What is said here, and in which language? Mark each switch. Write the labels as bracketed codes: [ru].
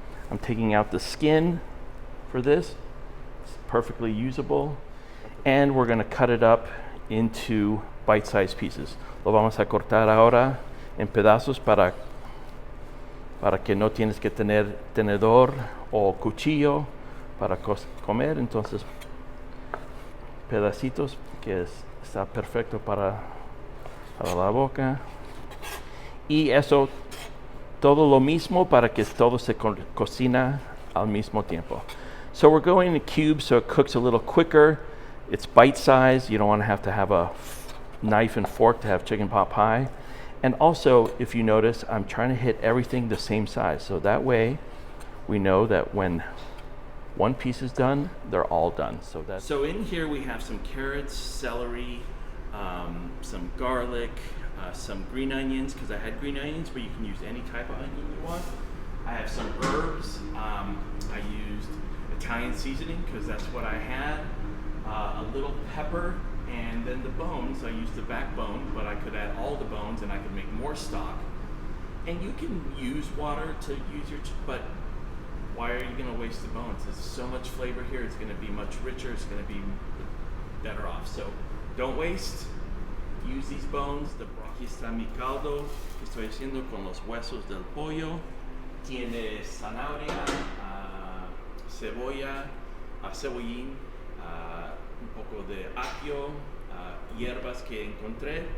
[en] I'm taking out the skin for this. It's perfectly usable. And we're going to cut it up into bite-sized pieces. [es] Lo vamos a cortar ahora en pedazos para que no tienes que tener tenedor o cuchillo para comer. Entonces, pedacitos que está perfecto para la boca. Y eso, todo lo mismo para que todo se cocina al mismo tiempo. [en] So we're going in cubes so it cooks a little quicker. It's bite-sized. You don't want to have a knife and fork to have chicken pot pie. And also, if you notice, I'm trying to hit everything the same size. So that way, we know that when one piece is done, they're all done. So in here we have some carrots, celery, some garlic, some green onions, because I had green onions, but you can use any type of onion you want. I have some herbs. I used Italian seasoning because that's what I had. A little pepper, and then the bones. I used the backbone, but I could add all the bones and I could make more stock. And you can use water to use your, but why are you going to waste the bones? There's so much flavor here. It's going to be much richer. It's going to be better off. So don't waste. Use these bones. [es] Aquí está mi caldo que estoy haciendo con los huesos del pollo. Tiene zanahoria, cebolla, cebollín, un poco de apio, hierbas que encontré.